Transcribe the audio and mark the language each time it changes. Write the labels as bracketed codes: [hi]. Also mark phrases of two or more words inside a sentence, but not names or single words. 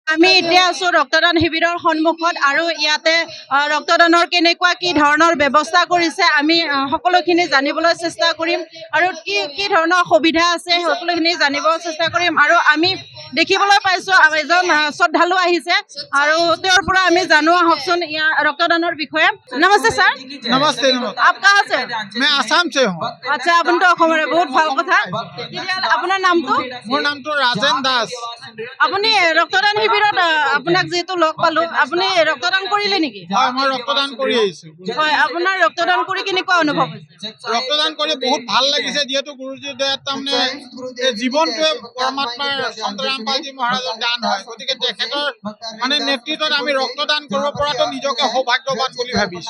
[as] আমি এতিয়া আছো ৰক্তদান শিবিৰৰ সন্মুখত আৰু ইয়াতে ৰক্তদানৰ কেনেকুৱা কি ধৰণৰ ব্যৱস্থা কৰিছে আমি সকলোখিনি জানিবলৈ চেষ্টা কৰিম আৰু কি ধৰণৰ সুবিধা আছে সকলোখিনি জানিব চেষ্টা কৰিম আৰু আমি দেখিবলৈ পাইছো এজন শ্ৰদ্ধালু আহিছে আৰু তেওঁৰ পৰা আমি জানো আহকচোন ইয়াৰ ৰক্তদানৰ বিষয়ে। নমস্তে ছাৰ। [hi] नमस्ते नमस्ते। आप कहाँ से? मैं आसाम से हूँ। [as] আচ্ছা আপুনি তো অসমৰে বহুত ভাল কথা। আপোনাৰ নামটো? [hi] मोर नाम तो राजेन दास। [as] আপুনি ৰক্তদান শিবিৰত আপোনাক যেহেতু লগ পালো আপুনি ৰক্তদান কৰিলে নেকি? হয় মই ৰক্তদান কৰি আহিছো। হয় আপোনাৰ ৰক্তদান কৰি কেনেকুৱা অনুভৱ হৈছে? ৰক্তদান কৰি বহুত ভাল লাগিছে যেহেতু গুৰুজীৰ দয়াত তাৰমানে এই জীৱনটোৱে পৰমাত্মাৰ চন্দ্ৰৰামপালজী মহাৰাজৰ দান হয় গতিকে তেখেতৰ মানে নেতৃত্বত আমি ৰক্তদান কৰিব পৰাটো নিজকে সৌভাগ্যৱান বুলি ভাবিছো।